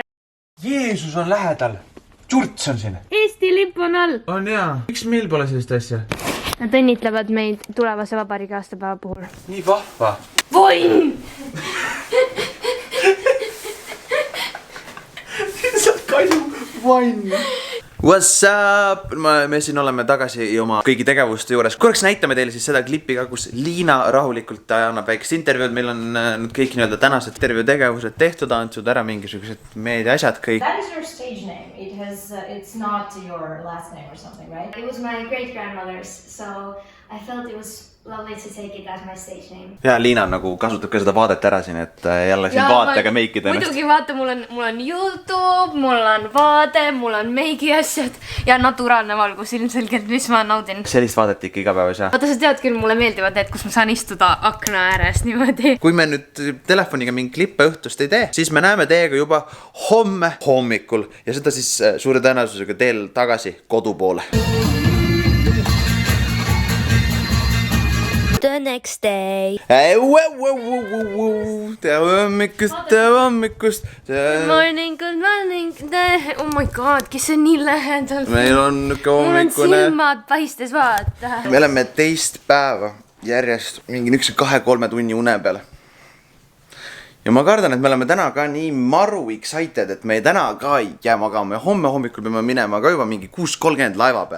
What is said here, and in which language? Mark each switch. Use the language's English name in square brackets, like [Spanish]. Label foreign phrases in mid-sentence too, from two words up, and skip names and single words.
[Estonian] Jeesus on lähedal. Tšurts on siin. Eesti lipp on all. On jaa. Miks meil pole sellist asja? Nad õnnitlevad meid tulevase vabariigi aastapäeva puhul. Nii vahva. Voin! Saad kaju vann. [English] What's up? [Estonian] Me siin oleme tagasi oma kõigi tegevuste juures. Korraks näitame teile siis seda klippi ka, kus Liina rahulikult annab väikest intervjuud. Meil on kõik nii-öelda tänased intervjuu tegevused tehtud, antud ära mingisugused meedia asjad kõik. [English] That is your stage name. It's not your last name or something, right? It was my great-grandmother's, so I felt it was lovely to take it as my stage name. [Estonian] Ja Liina nagu kasutab ka seda vaadet ära siin, et jälle siin vaatega meikida ennast. Muidugi vaata, mul on YouTube, mul on vaade, mul on meigi asjad ja naturaalne valgus ilmselgelt, mis ma naudin. Sellist vaadet ikka igapäevas, jah? Vaata, sa tead küll, mulle meeldivad need, kus ma saan istuda akna ääres niimoodi. Kui me nüüd telefoniga mingi klippe õhtust ei tee, siis me näeme teiega juba homme hommikul ja seda siis suure tõenäosusega teel tagasi kodu poole. [English] The next day. [Estonian] Tere hommikust. [English] Good morning. Oh my god, [Estonian] kes on nii lähedal. Meil on mul on silmad paistes, vaata. Me oleme teist päeva järjest mingi 2-3 tunni une peale. Ja ma kardan, et me oleme täna ka nii maru excited, et me täna ka ei jää magama ja homme hommikul peame minema ka juba mingi 6:30 laiva peale.